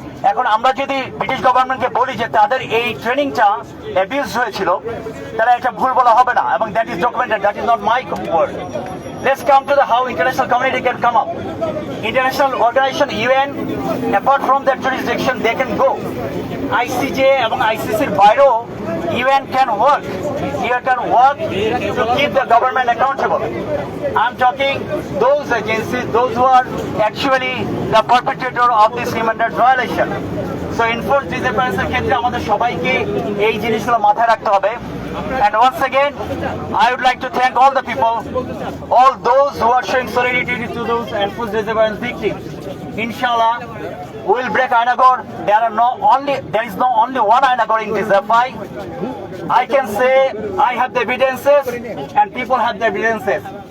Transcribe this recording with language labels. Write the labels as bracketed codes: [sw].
[bn] এখন আমরা যদি ব্রিটিশ গভর্নমেন্টকে বলি যে তাদের এই ট্রেনিংটা অ্যাবিউজ হয়েছিল, তাহলে এটা ভুল বলা হবে না, এবং [en] That is documented, that is not my word. Let's come to the how international community can come up. International organization UN, apart from their jurisdiction, they can go. [bn] ICJ এবং ICCর বাইরেও [en] UN can work. UN can work to keep the government accountable. I'm talking those agencies, those who are actually the perpetrator of this human rights violation. So enforced disappearances [bn] এর ক্ষেত্রে আমাদের সবাইকে এই জিনিসগুলো মাথায় রাখতে হবে। [en] And once again, I would like to thank all the people, all those who are showing solidarity to those enforced disappearance victims. Inshallah, we will break Ainagor. There is no only one Ainagor in Disappi. I can say I have the evidences and people have the evidences.